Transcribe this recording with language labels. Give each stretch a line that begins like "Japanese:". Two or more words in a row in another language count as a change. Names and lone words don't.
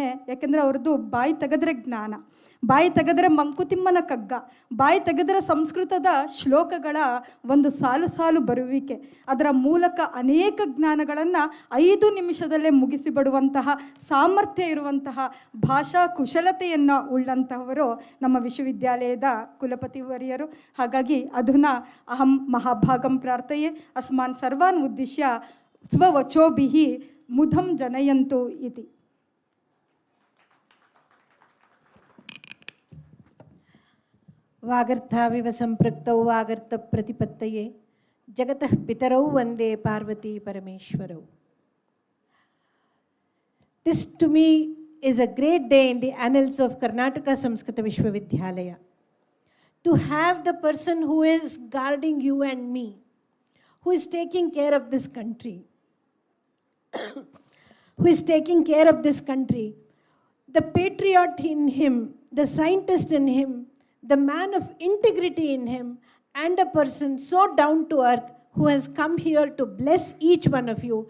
Kannada: ಯಾಕೆಂದರೆ ಅವ್ರದ್ದು ಬಾಯಿ ತೆಗೆದ್ರೆ ಜ್ಞಾನ, ಬಾಯಿ ತೆಗೆದ್ರೆ ಮಂಕುತಿಮ್ಮನ ಕಗ್ಗ, ಬಾಯಿ ತೆಗೆದ್ರೆ ಸಂಸ್ಕೃತದ ಶ್ಲೋಕಗಳ ಒಂದು ಸಾಲು ಬರುವಿಕೆ, ಅದರ ಮೂಲಕ ಅನೇಕ ಜ್ಞಾನಗಳನ್ನು 5 ನಿಮಿಷದಲ್ಲೇ ಮುಗಿಸಿಬಿಡುವಂತಹ ಸಾಮರ್ಥ್ಯ ಇರುವಂತಹ ಭಾಷಾ ಕುಶಲತೆಯನ್ನು ಉಳ್ಳಂತಹವರು ನಮ್ಮ ವಿಶ್ವವಿದ್ಯಾಲಯದ ಕುಲಪತಿವರಿಯರು.
Sanskrit: ಹಾಗಾಗಿ ಅಧುನಾ ಅಹಂ ಮಹಾಭಾಗಂ ಪ್ರಾರ್ಥಯೆ ಅಸ್ಮಾನ್ ಸರ್ವಾನ್ ಉದ್ದೇಶ್ಯ ಸ್ವವಚೋಭಿಃ ಮುದಂ ಜನಯಂತು ಇತಿ. वागर्थाविव सम्पृक्तौ वागर्थप्रतिपत्तये जगतः पितरौ वन्दे पार्वती परमेश्वरौ.
English: This to me is a great day in the annals of Karnataka Samskrita Vishwavidyalaya. To have the person who is guarding you and me, who is taking care of this country, the patriot in him, the scientist in him, the man of integrity in him, and a person so down to earth who has come here to bless each one of you.